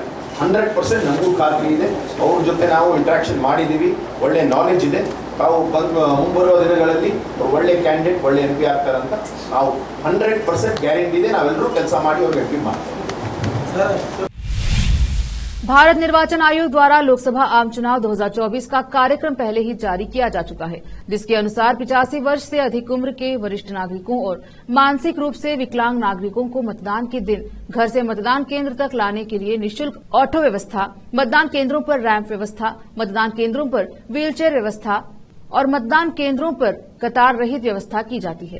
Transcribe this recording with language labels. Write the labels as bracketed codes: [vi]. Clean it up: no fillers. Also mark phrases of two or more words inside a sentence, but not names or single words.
[kn] 100% ನಮಗೂ ಖಾತ್ರಿ ಇದೆ. ಅವ್ರ ಜೊತೆ ನಾವು ಇಂಟ್ರಾಕ್ಷನ್ ಮಾಡಿದ್ದೀವಿ. ಒಳ್ಳೆ ನಾಲೆಜ್ ಇದೆ. ನಾವು ಮುಂಬರುವ ದಿನಗಳಲ್ಲಿ ಒಳ್ಳೆ ಕ್ಯಾಂಡಿಡೇಟ್, ಒಳ್ಳೆ MP ಆಗ್ತಾರಂತ ನಾವು 100% ಗ್ಯಾರಂಟಿ ಇದೆ. ನಾವೆಲ್ಲರೂ ಕೆಲಸ ಮಾಡಿ ಅವ್ರಿಗೆ MP ಮಾಡ್ತೇವೆ. [hi] भारत निर्वाचन आयोग द्वारा लोकसभा आम चुनाव 2024 का कार्यक्रम पहले ही जारी किया जा चुका है, जिसके अनुसार 85 वर्ष से अधिक उम्र के वरिष्ठ नागरिकों और मानसिक रूप से विकलांग नागरिकों को मतदान के दिन घर से मतदान केंद्र तक लाने के लिए निःशुल्क ऑटो व्यवस्था, मतदान केंद्रों पर रैंप व्यवस्था, मतदान केंद्रों पर व्हीलचेयर व्यवस्था और मतदान केंद्रों पर कतार रहित व्यवस्था की जाती है।